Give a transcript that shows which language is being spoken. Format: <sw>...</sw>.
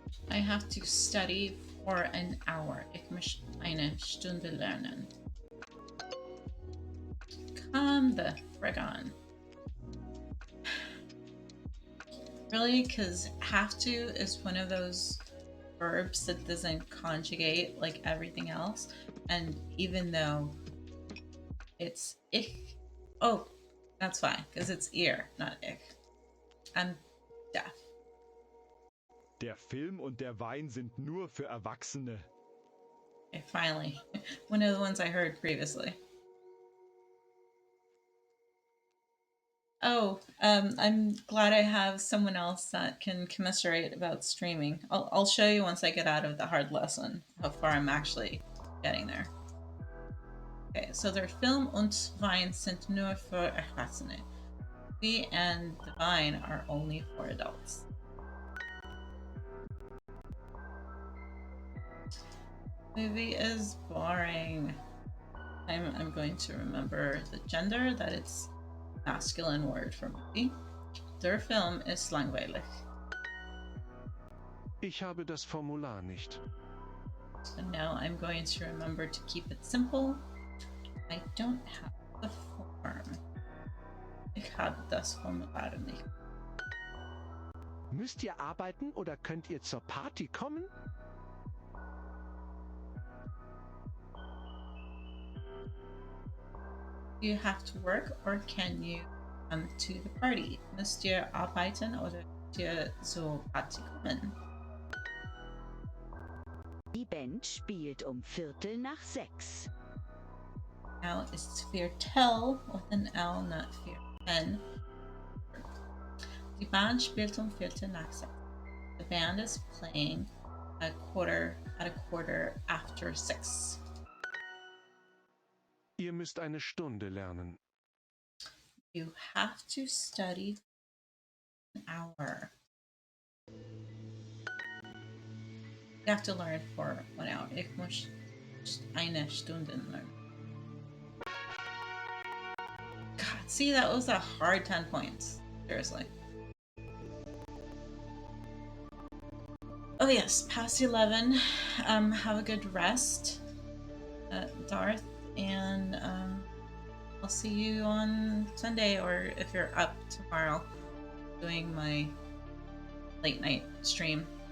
<en>I have to study for an hour.</en> <de>Ich muss eine Stunde lernen.</de> <en>Come the frig on. Really? Because have to is one of those verbs that doesn't conjugate like everything else. And even though it's ich. Oh, that's fine, because it's ear, not ich. I'm deaf.</en> <de>Der Film und der Wein sind nur für Erwachsene.</de> <en>Okay, finally. One of the ones I heard previously. Oh, I'm glad I have someone else that can commiserate about streaming. I'll show you once I get out of the hard lesson how far I'm actually getting there.</en> <de>Okay, so der Film und Wein sind nur für Erwachsene.</de> <en>We and the Vine are only for adults. Movie is boring. I'm going to remember the gender, that it's masculine word for movie.</en> <de>Der Film ist langweilig. Ich habe das Formular nicht.</de> <en>So now I'm going to remember to keep it simple. I don't have the form.</en> <de>Ich habe das Formular nicht. Müsst ihr arbeiten oder könnt ihr zur Party kommen?</de> <en>Do you have to work or can you come to the party?</en> <de>Müsst ihr arbeiten oder könnt ihr zur Party kommen? Die Band spielt um 5:45.</de> <en>Now is Viertel with an L, not Vierten.</en> <de>Die Band spielt um Viertel nach 6.</de> <en>The band is playing at a quarter after 6.</en> <de>Ihr müsst eine Stunde lernen.</de> <en>You have to study an hour. You have to learn for 1 hour.</en> <de>Ich muss eine Stunde lernen.</de> <en>God, see, that was a hard 10 points. Seriously. Oh yes, past 11. Have a good rest, Darth, and I'll see you on Sunday, or if you're up tomorrow, doing my late night stream.</en>